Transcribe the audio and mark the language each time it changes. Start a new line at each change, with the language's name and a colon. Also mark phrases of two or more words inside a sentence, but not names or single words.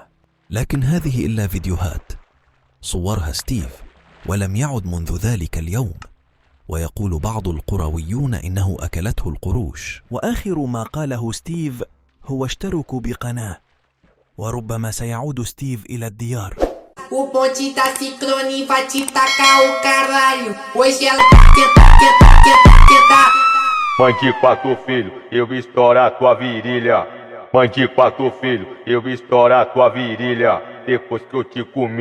Arabic: لكن هذه إلا فيديوهات صورها ستيف، ولم يعد منذ ذلك اليوم. ويقول بعض القرويون إنه أكلته القروش. وآخر ما قاله ستيف هو اشتركوا بقناة، وربما سيعود ستيف إلى الديار.
Portuguese: O bonde da Ciclone vai te tacar o caralho. Hoje ela tenta. Mãe de 4 filhos, eu vou estourar tua virilha. Mãe de 4 filhos, eu vou estourar tua virilha. Depois que eu te comi.